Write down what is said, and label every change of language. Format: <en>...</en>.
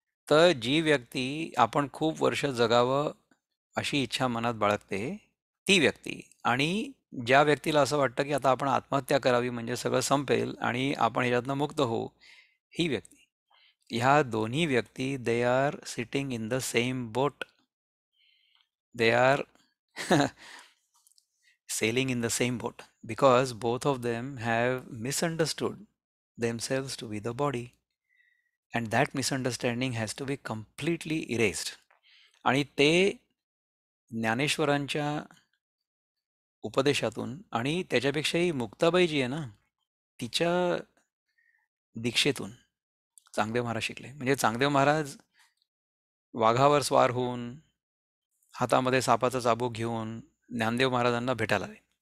<mr>तर जी व्यक्ती आपण खूप वर्ष जगावं अशी इच्छा मनात बाळगते ती व्यक्ती, आणि ज्या व्यक्तीला असं वाटतं की आता आपण आत्महत्या करावी म्हणजे सगळं संपेल आणि आपण ह्याच्यातनं मुक्त होऊ, ही व्यक्ती. ह्या दोन्ही व्यक्ती</mr> <en>They are sitting in the same boat. They are sailing in the same boat because both of them have misunderstood themselves to be the body, and that misunderstanding has to be completely erased.</en> <mr>आणि ते ज्ञानेश्वरांच्या उपदेशातून आणि त्याच्यापेक्षाही मुक्ताबाई जी आहे ना, तिच्या दीक्षेतून चांगदेव महाराज शिकले. म्हणजे चांगदेव महाराज वाघावर स्वार होऊन हातामध्ये सापाचा चाबूक घेऊन ज्ञानदेव महाराजांना भेटायला आले.</mr>